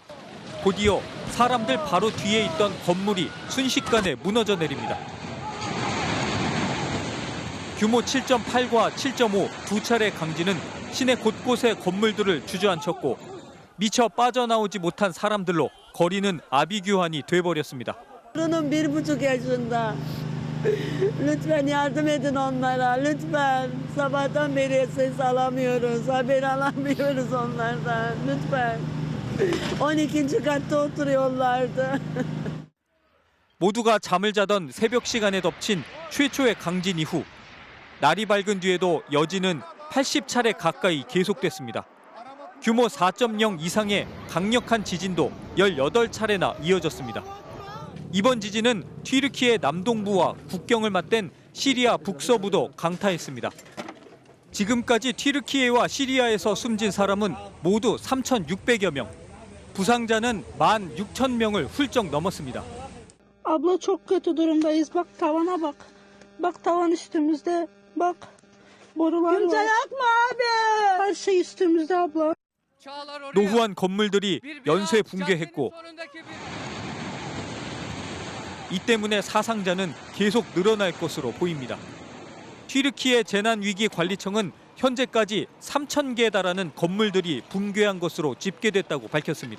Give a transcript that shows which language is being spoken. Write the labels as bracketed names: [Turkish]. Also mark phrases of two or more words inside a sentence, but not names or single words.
[Korean] 곧이어 사람들 바로 뒤에 있던 건물이 순식간에 무너져 내립니다. 규모 7.8과 7.5 두 차례 강진은 시내 곳곳의 건물들을 주저앉혔고 미처 빠져나오지 못한 사람들로 거리는 아비규환이 돼버렸습니다. [Turkish] Buranın 1,5 yaşında. Lütfen yardım edin onlara. Lütfen. Sabahtan beri ses alamıyoruz. Haber alamıyoruz onlardan. Lütfen. 12. katta oturuyorlardı. [Korean] 모두가 잠을 자던 새벽 시간에 덮친 최초의 강진 이후 날이 밝은 뒤에도 여진은 80차례 가까이 계속됐습니다. 규모 4.0 이상의 강력한 지진도 18차례나 이어졌습니다. 이번 지진은 튀르키예 남동부와 국경을 맞댄 시리아 북서부도 강타했습니다. 지금까지 튀르키예와 시리아에서 숨진 사람은 모두 3,600여 명, 부상자는 16,000명을 훌쩍 넘었습니다. [Turkish] Abla çok kötü durumdayız. Bak tavana bak. Bak tavan üstümüzde. Bak. Borular var. Kimse yakma abi. Her şey üstümüzde abla. [Korean] 노후한 건물들이 연쇄 붕괴했고 이 때문에 사상자는 계속 늘어날 것으로 보입니다. 튀르키예 재난위기관리청은 현재까지 3,000개에 달하는 건물들이 붕괴한 것으로 집계됐다고 밝혔습니다.